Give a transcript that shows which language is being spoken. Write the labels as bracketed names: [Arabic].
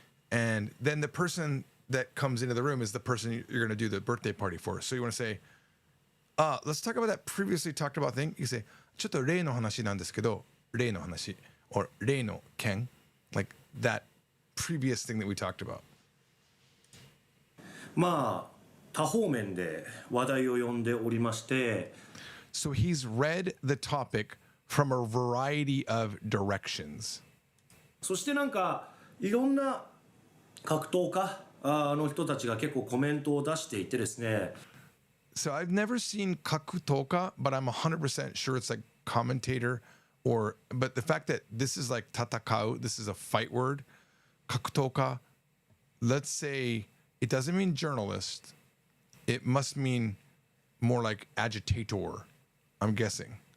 [English] And then the person that comes into the room is the person you're going to do the birthday party for. So you want to say, let's talk about that previously talked about thing. You say, [Japanese] ちょっと例の話なんですけど、例の話 [English] or 例の件, like that previous thing that we talked about. [Japanese] 多方面で話題を呼んでおりまして。 [English] So he's read the topic from a variety of directions. [Japanese] そしてなんかいろんな格闘家の人たちが結構コメントを出していてですね。 [English] So I've never seen 格闘家, but I'm 100% sure it's like commentator but the fact that this is like 戦う, this is a fight word, 格闘家, let's say it doesn't mean journalist. It must mean more like agitator, I'm guessing.